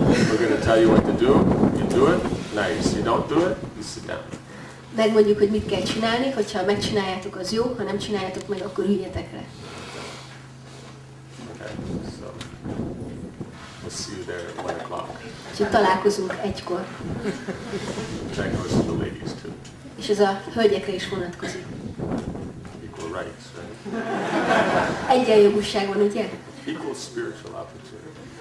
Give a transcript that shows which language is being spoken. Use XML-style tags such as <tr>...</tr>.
<en>We're going to tell you what to do. You do it, nice. You don't do it, you sit down.</en> <hu>Megmondjuk, hogy mit kell csinálni, hogyha megcsináljátok, az jó, ha nem csináljátok meg, akkor üljetek le.</hu> <en>Okay, so we'll see you there at 1 o'clock.</en> <hu>Úgyhogy találkozunk 1-kor.</hu> <en>That goes to the ladies too.</en> <hu>És ez a hölgyekre is vonatkozik.</hu> <en>Equal rights, right?</en> <hu>Egyenjogúság van, ugye?</hu> <en>Equal spiritual opportunity.</en>